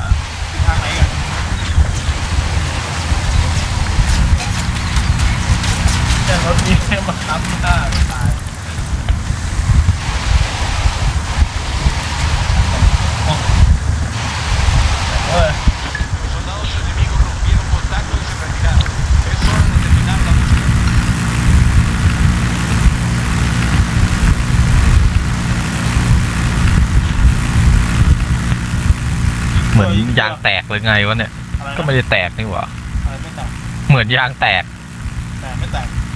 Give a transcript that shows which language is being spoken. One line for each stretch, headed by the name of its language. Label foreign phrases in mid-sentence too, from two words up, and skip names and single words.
Thai: สุดทางไหนกัน แต่รถนี้มาคับไม่ได้ตายเฮ้ย
Spanish: Soldados enemigos rompieron contactos y se retiraron. Es hora de terminar la misión.
Thai: เหมือนยางแตกหรือไงวะเนี่ย อะไรนะ ก็ไม่ได้แตกนี่หว่า อะไรไม่แตก เหมือนยางแตก แต่ไม่แตก